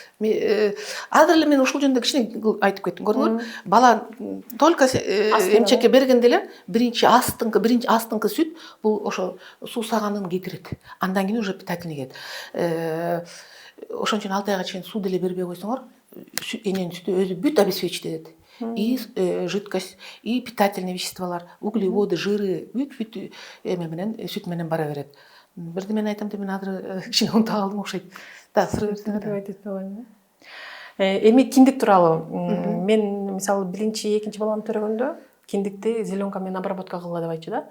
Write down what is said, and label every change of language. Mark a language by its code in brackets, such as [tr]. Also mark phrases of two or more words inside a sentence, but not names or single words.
[ky] Азыр эле мен ушул жөнүндө кичине айтып кеттим, көрдүңөрбү? Бала только эмчекке бергенде эле биринчи астыңкы сүт бул ошо суусаганын кетирет. Андан кийин [ru] уже питательный [ky] кетет. Ошон үчүн 6 айга чейин суу деле бербей койсоңор, эненин сүтү өзү бүт обеспечить этет. [ru] И жидкость, и питательные веществолар, углеводы, жиры, [ky] бүт эме менен сүт менен бара берет. Бирди мен айтам деп мен азыр кичине унутуп калдым окшойт. Да, суроо берсеңер. Эми киндик тууралуу. Мен мисалы биринчи, экинчи баламды төрөгөндө киндикти зеленка менен обработка кылгыла деп айтчу да.